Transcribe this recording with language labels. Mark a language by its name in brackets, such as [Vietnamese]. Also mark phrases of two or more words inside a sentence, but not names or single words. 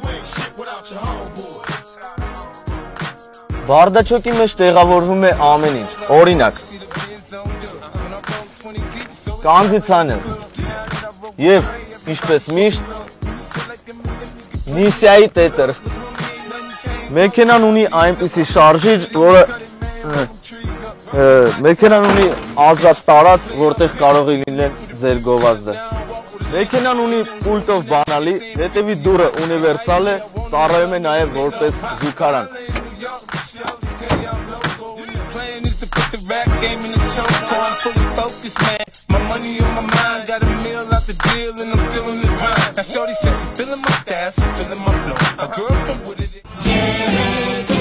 [Armenian] Բարդաչոկի մեջ տեղավորվում է ամեն ինչ, օրինակ, կոնդիցիոներ և ինչպես միշտ Նիսիայի տետր։ Մեքենան ունի այնպիսի շարժիչ, որը մեքենան ունի ազատ տարածք, որտեղ կարող է լինել ձեր գովազդը։ Մեքենան ունի պուլտով բանալի, հետևի դուռը ունիվերսալ է, ծառայում է նաև որպես զուգարան։ [English] My money on my mind, got a meal out the deal, and I'm still in the grind. Now shorty says she feeling my style, she feeling my flow. A girl from with it.